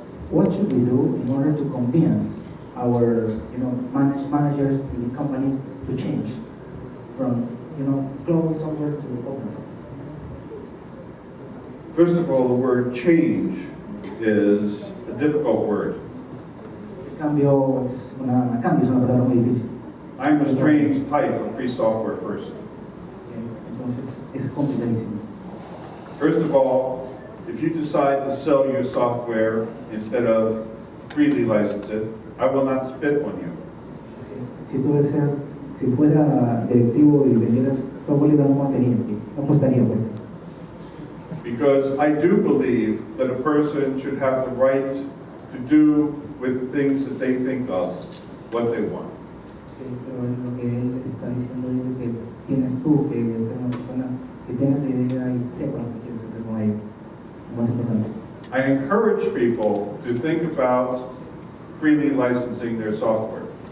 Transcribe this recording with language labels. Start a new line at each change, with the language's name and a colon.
English: What should we do in order to convince our, managers in the companies to change from, closed software to open software? First of all, the word change is a difficult word.
Spanish: Cambio es una palabra muy difícil.
English: I'm a strange type of free software person.
Spanish: Entonces es complicadísimo.
English: First of all, if you decide to sell your software instead of freely license it, I will not spit on you.
Spanish: Si tú deseas, si fuera directivo y vendieras software libre, no apostaría por él.
English: Because I do believe that a person should have the right to do with things that they think of what they want.
Spanish: Pero lo que él está diciendo es que tienes tú que ser una persona que tenga la idea y sepa lo que quieres hacer con ello. Lo más importante.
English: I encourage people to think about freely licensing their software.